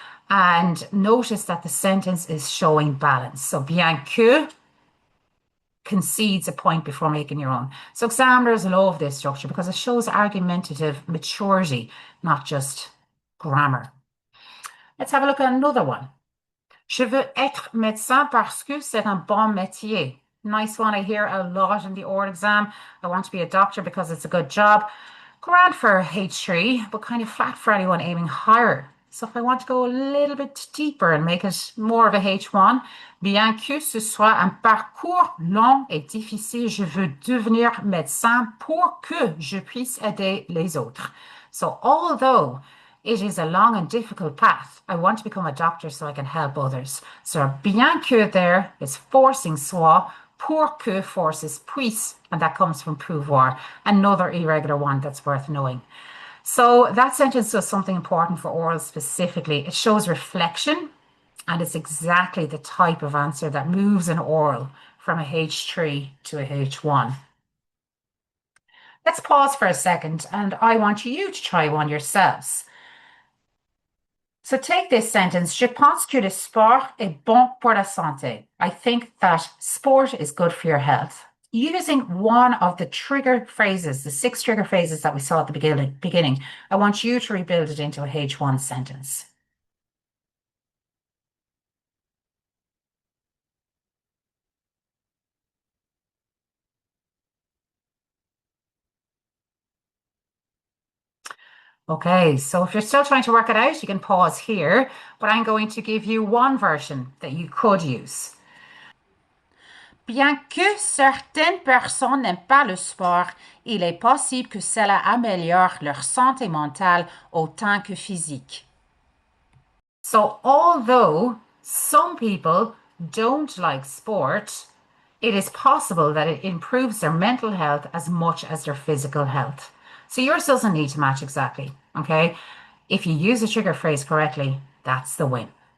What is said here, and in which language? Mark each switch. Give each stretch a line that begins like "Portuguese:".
English: And notice that the sentence is showing balance. So bien que concedes a point before making your own. So examiners love this structure because it shows argumentative maturity, not just grammar. Let's have a look at another one.
French: Je veux être médecin parce que c'est un bon métier.
English: Nice one I hear a lot in the oral exam. I want to be a doctor because it's a good job. Grand for H3, but kind of flat for anyone aiming higher.
French: So if I want to go a little bit deeper and make it more of a H1, bien que ce soit un parcours long et difficile, je veux devenir médecin pour que je puisse aider les autres.
English: So although it is a long and difficult path, I want to become a doctor so I can help others. So bien que there is forcing soi, pour que forces puisse, and that comes from pouvoir, another irregular one that's worth knowing. So that sentence does something important for oral specifically. It shows reflection, and it's exactly the type of answer that moves an oral from a H3 to a H1. Let's pause for a second, and I want you to try one yourselves. So take this sentence.
French: Je pense que le sport est bon pour la santé.
English: I think that sport is good for your health. Using one of the trigger phrases, the 6 trigger phrases that we saw at the beginning, I want you to rebuild it into a H1 sentence. Okay, so if you're still trying to work it out, you can pause here, but I'm going to give you one version that you could use.
French: Bien que certaines personnes n'aiment pas le sport, il est possible que cela améliore leur santé mentale autant que physique.
English: So, although some people don't like sport, it is possible that it improves their mental health as much as their physical health. So, yours doesn't need to match exactly, okay? If you use the trigger phrase correctly, that's the win.